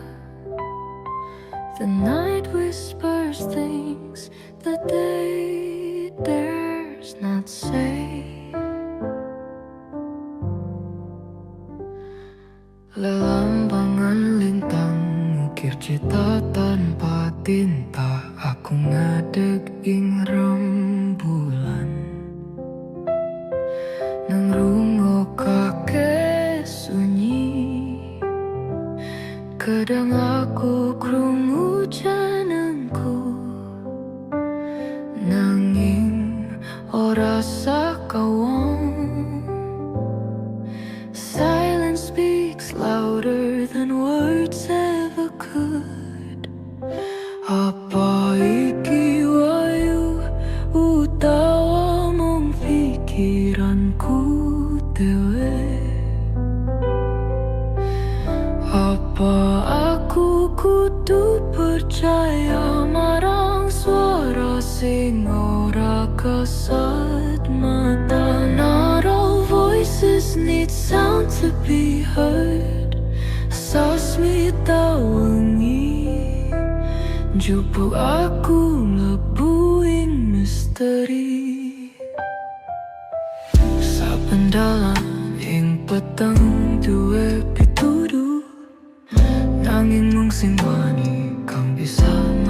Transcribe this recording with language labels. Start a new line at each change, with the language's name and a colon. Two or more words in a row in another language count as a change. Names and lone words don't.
English: The night whispers things that day dares not say.
Javanese: Lelambangan lintang ukir cita tanpa tinta. Aku ngadeg ing rembulan nang rungokake sunyi. Kadang aku krungu jenengku nanging ora sakawong.
English: Silence speaks louder than words ever could.
Javanese: Apa iki wayu utawa mung pikiranku dewe? Apa aku kudu percaya marang suara sing ora kasat mata?
English: Not all voices need sound to be heard.
Javanese: Sasmita wengi jupuk aku mlebu ing misteri. Saben dalan ing peteng duwe pituduh, nanging mung sing wani kang bisa